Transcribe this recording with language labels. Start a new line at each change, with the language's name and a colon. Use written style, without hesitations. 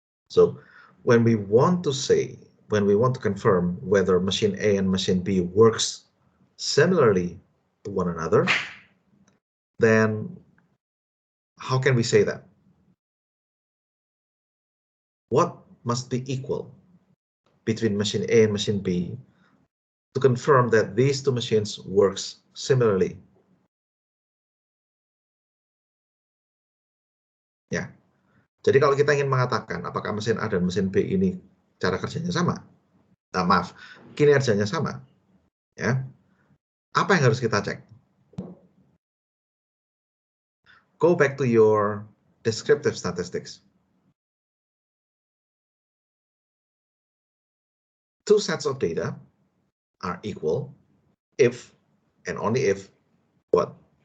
English: So when we want to confirm whether machine A and machine B works similarly to one another, then how can we say that? What must be equal between machine A and machine B to confirm that these two machines works similarly.
Indonesian: Ya, jadi kalau kita ingin mengatakan apakah mesin A dan mesin B ini cara kerjanya sama, maaf, kinerjanya sama, ya, apa yang harus kita cek?
English: Go back to your descriptive statistics. Two sets of data are equal if and only if what?